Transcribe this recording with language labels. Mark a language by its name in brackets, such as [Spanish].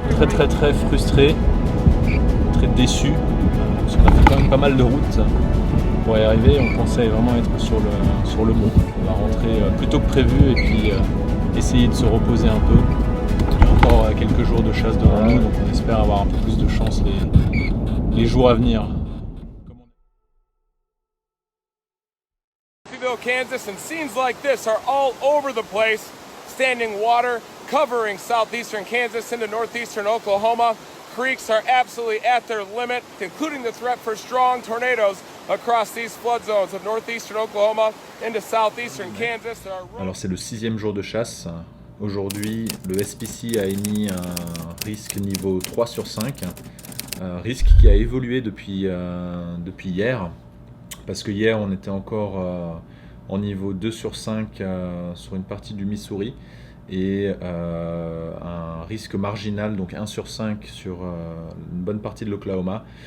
[French] Très frustré, très déçu, parce qu'on a fait quand même pas mal de routes pour y arriver. On pensait vraiment être sur le bon. On va rentrer plus tôt que prévu et puis essayer de se reposer un peu. Il y a encore quelques jours de chasse devant nous, donc on espère avoir un peu plus de chance les jours à venir. [English] Kansas, and scenes like this are all over the place. Standing water covering southeastern Kansas into northeastern Oklahoma. Creeks are absolutely at their limit, including the threat for strong tornadoes across these flood zones of northeastern Oklahoma into southeastern Kansas. [French] Alors c'est le 6e jour de chasse. Aujourd'hui, le SPC a émis un risque niveau 3 sur 5. Un risque qui a évolué depuis hier. Parce que hier, on était encore en niveau 2 sur 5 sur une partie du Missouri et un risque marginal, donc 1 sur 5 sur une bonne partie de l'Oklahoma.